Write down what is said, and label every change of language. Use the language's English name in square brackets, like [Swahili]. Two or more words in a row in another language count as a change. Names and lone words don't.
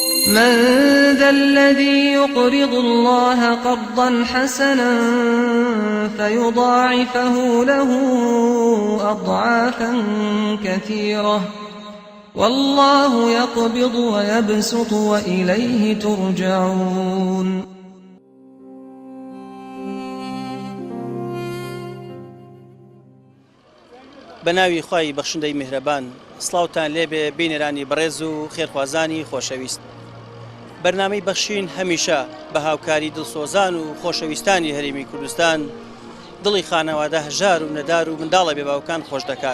[Arabic] من ذا الذي يقرض الله قرضا حسنا فيضاعفه له أضعافا كثيرة والله يقبض ويبسط وإليه ترجعون. [Central Kurdish] بەناوی خوای بەخشندەی میهرەبان، سڵاوتان لێبێ بینێرانی بەڕێز و خێرخوازانی خۆشەویست. بەرنامەی بەخشین هەمیشە بە هاوکاری دڵسۆزان و خۆشەویستانی هەرێمی کوردستان دڵی خانەوادە هەژار و نەدار و منداڵە بێباوکان خۆش دەکات.